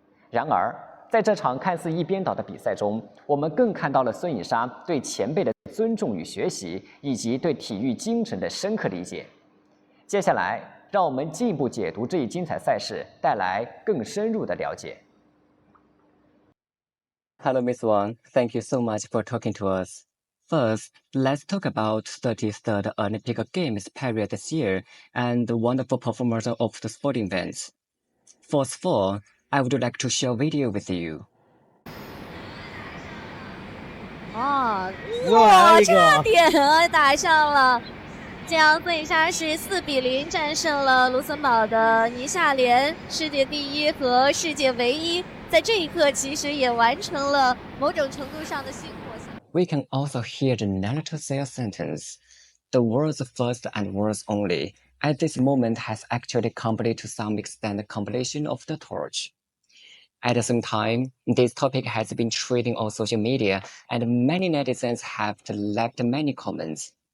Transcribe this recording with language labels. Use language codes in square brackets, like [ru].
[zh] 然而，在这场看似一边倒的比赛中，我们更看到了孙颖莎对前辈的尊重与学习，以及对体育精神的深刻理解。接下来，让我们进一步解读这一精彩赛事，带来更深入的了解。 [en] Hello, Miss Wang. Thank you so much for talking to us. First, let's talk about 33rd Olympic Games period this year and the wonderful performance of the sporting events. First of all, I would like to share a video with you. [zh] 哇，差点打上了！这样，孙颖莎是4比0战胜了卢森堡的倪夏连，世界第一和世界唯一。在这一刻，其实也完成了某种程度上的薪火相。 [en] We can also hear the narrator say a sentence. The world's first and world's only, at this moment has actually completed to some extent the completion of the torch. At the same time, this topic has been trending on social media, and many netizens have left many comments.